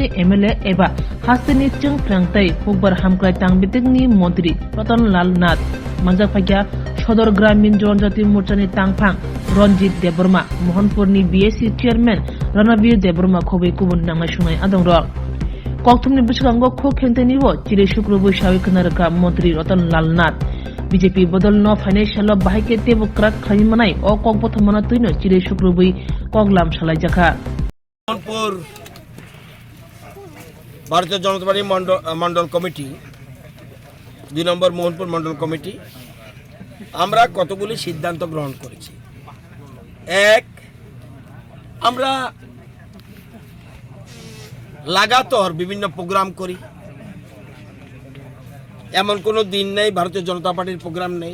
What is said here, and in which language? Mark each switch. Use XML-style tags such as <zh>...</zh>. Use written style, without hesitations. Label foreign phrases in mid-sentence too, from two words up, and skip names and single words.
<trp>एमएलए एबा हास्तेनि चंफ्रांगताय फुकबार हामक्राय तांबितेकनि मंत्री रतनलाल नाथ मानजा फायकिया सदर ग्रामीण जनजाति मोर्चानि तांफां रंजित देबबर्मा मोहनपुरनि बीएससी चेयरमैन रणवीर देबबर्मा खबै गुबुन नांनाय सुंनाय आदंर कक्थुमनि बिसगांगो खो खेंतेनिबो चिरे शुक्र बैसागु खोनारका मंत्री रतनलाल नाथ बीजेपी बदल न फाइनेंशियल बाहायके तेबो क्राक खायमानाय अ कक बथमना तुइनो चिरे शुक्र बै कगलाम सालायजाखा</trp> <bn>मोहनपुर भारतीय जनता पार्टी मंडल कमिटी 2 नम्बर मोहनपुर मंडल कमिटी আমরা কতগুলি সিদ্ধান্ত গ্রহণ করেছি। এক, আমরা লাগাতার বিভিন্ন প্রোগ্রাম করি, এমন কোনো দিন নেই ভারতীয় জনতা পার্টির প্রোগ্রাম নেই।</bn>